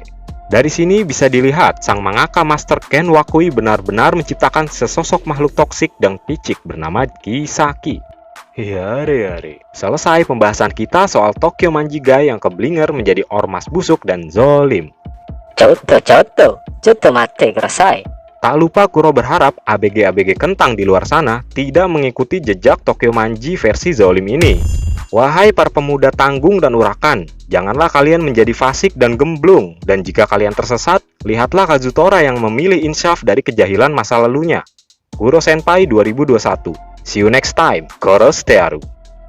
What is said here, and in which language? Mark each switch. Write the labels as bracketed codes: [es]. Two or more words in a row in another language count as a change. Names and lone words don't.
[id] Dari sini bisa dilihat sang mangaka Master Ken Wakui benar-benar menciptakan sesosok makhluk toksik dan picik bernama Kisaki. Yare. Selesai pembahasan kita soal Tokyo Manjigai yang keblinger menjadi ormas busuk dan zolim. [ja] ちょっと待ってください. [id] Tak lupa Kuro berharap ABG-ABG kentang di luar sana tidak mengikuti jejak Tokyo Manji versi zolim ini. Wahai para pemuda tanggung dan urakan, janganlah kalian menjadi fasik dan gemblung. Dan jika kalian tersesat, lihatlah Kazutora yang memilih insyaf dari kejahilan masa lalunya. Kuro Senpai 2021. [en] See you next time. Koro Stearu.